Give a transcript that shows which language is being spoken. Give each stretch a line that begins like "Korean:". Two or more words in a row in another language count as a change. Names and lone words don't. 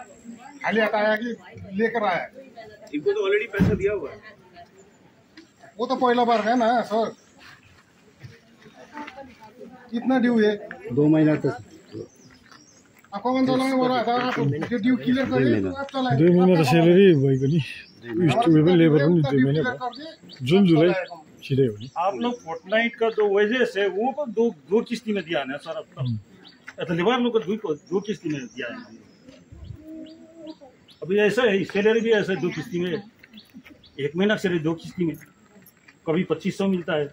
Hindi: खाली आता आया कि लेकर आया? इनको तो ऑलरेडी पैसा दिया हुआ है। वो तो पहला बार है ना सर। कितना ड्यू है? 2 महीना तक आपको कौन चलाने हो रहा था? आप जो
English: due clear
Hindi: करिए तो आप चलाएं।
Nepali: 2 महिना त सेलेरी भएको नि उयो पनि लेबर पनि 2 महिना भयो। जुन जुलाई छिटै हो नि।
Hindi: आप लोग फोर्टनाइट का जो वेजेस है वो तो दो किस्ती में दिया है ना सर। अब तक लेबर लोग को दो किस्ती में दिया है। अभी ऐसा है, सैलरी भी ऐसा 2 किस्ती में, 1 महीना सैलरी 2 किस्ती में, कभी 2500 मिलता है।